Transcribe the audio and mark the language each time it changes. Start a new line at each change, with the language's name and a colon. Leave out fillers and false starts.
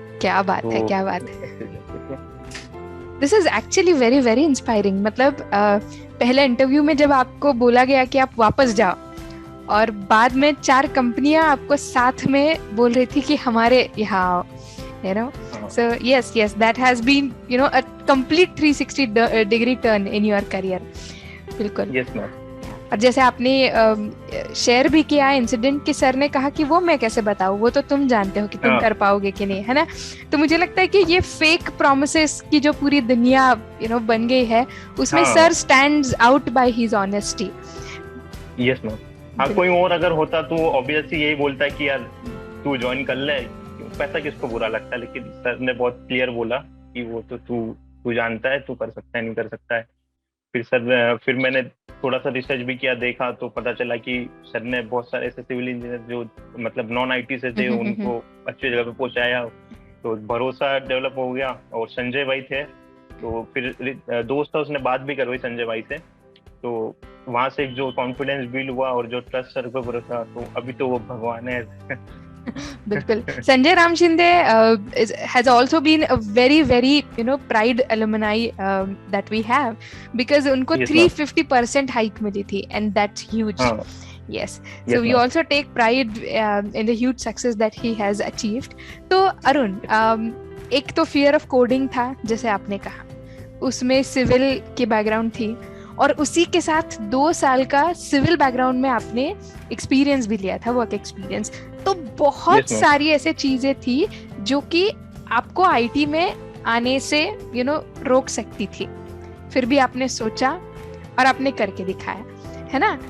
Hindi: क्या बात है, क्या बात है।
English: This is actually very very inspiring.
Hindi: मतलब पहले इंटरव्यू में जब आपको बोला गया कि आप वापस जाओ, और बाद में 4 कंपनियां आपको साथ में बोल रही थी कि हमारे यहाँ आओ,
English: you know. So yes, that has been, you know, a complete 360 degree turn in your career.
Hindi: बिल्कुल।
English: Yes ma'am.
Hindi: और जैसे आपने शेयर भी किया इंसिडेंट कि सर ने कहा कि वो मैं कैसे बताऊं, वो तो तुम जानते हो कि तुम कर पाओगे कि नहीं, है ना। तो मुझे लगता है कि ये फेक प्रोमिसेस की जो पूरी दुनिया बन गई है, उसमें
English: Sir stands out by his honesty. Yes ma'am.
Hindi: हाँ, कोई और अगर होता तो ऑब्वियसली यही बोलता है कि यार तू ज्वाइन कर ले, पैसा किसको बुरा लगता है। लेकिन सर ने बहुत क्लियर बोला कि वो तो तू जानता है, तू कर सकता है, नहीं कर सकता है। फिर मैंने थोड़ा सा रिसर्च भी किया, देखा तो पता चला कि सर ने बहुत सारे ऐसे सिविल इंजीनियर जो मतलब नॉन आईटी से थे उनको अच्छी जगह पे पहुंचाया, तो भरोसा डेवलप हो गया। और संजय भाई थे, तो फिर दोस्त था, उसने बात भी करवाई संजय भाई से, तो वहां से जो कॉन्फिडेंस बिल्ड हुआ और जो ट्रस्ट सर पे भरोसा, तो अभी तो वो भगवान है। बिल्कुल।
English: Sanjay Ram Shinde has also been a very very pride alumni that we have, because
Hindi: उनको
English: 350% hike
Hindi: मिली थी,
English: and that's huge. Yes, so we also take pride in the huge success that he has achieved.
Hindi: तो अरुण, एक तो
English: fear of coding
Hindi: था जैसे आपने कहा, उसमें सिविल की बैकग्राउंड थी, और उसी के साथ 2 साल का सिविल बैकग्राउंड में आपने एक्सपीरियंस भी लिया था, वर्क एक्सपीरियंस। तो बहुत सारी ऐसे चीजें थी जो कि आपको आईटी में आने से रोक सकती थी, फिर भी आपने सोचा और आपने करके दिखाया, है ना।